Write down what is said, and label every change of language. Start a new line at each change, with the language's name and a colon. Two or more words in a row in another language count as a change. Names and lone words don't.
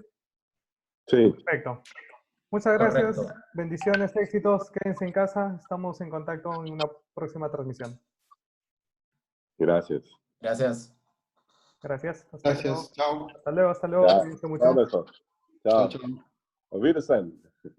Spanish: Sí. Perfecto. Muchas gracias. Correcto. Bendiciones, éxitos. Quédense en casa. Estamos en contacto en una próxima transmisión. Gracias. Gracias. Gracias. Hasta luego. Gracias. Chao. Hasta luego. Hasta luego.
German: Ja,
Spanish: Cuídense mucho.
German: machen wir so. Ciao.
Spanish: Chao, chao.
German: Auf Wiedersehen.